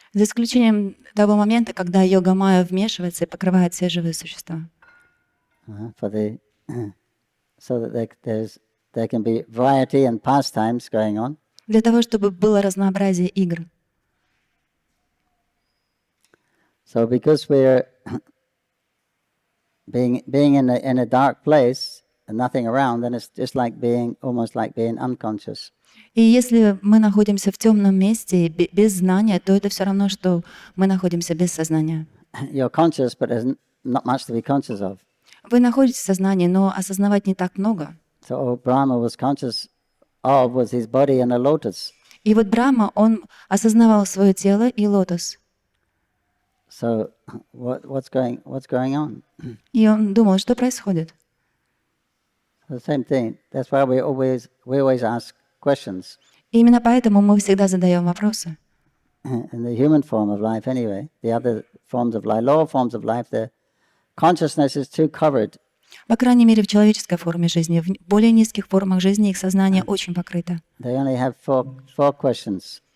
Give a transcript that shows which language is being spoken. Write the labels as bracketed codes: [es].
[ru] За исключением того момента, когда йога-майя вмешивается и покрывает все живые существа. [en] So that there can be variety and pastimes going on. [ru] Для того, чтобы было разнообразие игр. [en] So because we're being in a dark place and nothing around, then it's just like almost like being unconscious. [ru] И если мы находимся в темном месте без знания, то это все равно, что мы находимся без сознания. [en] You're conscious, but there's not much to be conscious of. [ru] Вы находитесь в сознании, но осознавать не так много. [en] So all Brahma was conscious of was his body and a lotus. [ru] И вот Брахма, он осознавал свое тело и лотос. [en] So what's going on? [ru] И он думал, что происходит. [en] The same thing. That's why we always ask questions. [ru] И именно поэтому мы всегда задаем вопросы. [en] In the human form of life anyway, the other forms of life, lower forms of life, the consciousness is too covered. [ru] По крайней мере, в человеческой форме жизни. В более низких формах жизни их сознание очень покрыто. [en] They only have four questions.